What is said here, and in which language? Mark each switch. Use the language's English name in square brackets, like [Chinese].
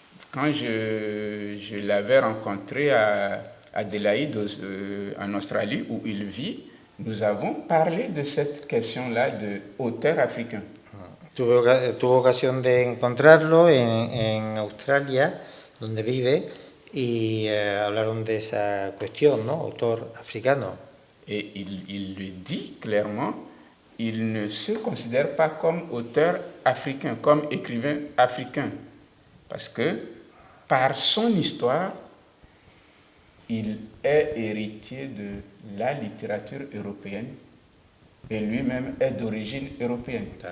[French] Quand je l'avais rencontré à Adélaïde, en Australie, où il vit, nous avons parlé de cette question-là de auteur africain. [Spanish] Tuve ocasión de encontrarlo en Australia, donde vive, y hablaron de esa cuestión, ¿no? Autor africano. [French] Et il le dit clairement, il ne se considère pas comme auteur africain, comme écrivain africain, parce que par son histoire, il est héritier de la littérature européenne et lui-même est d'origine européenne.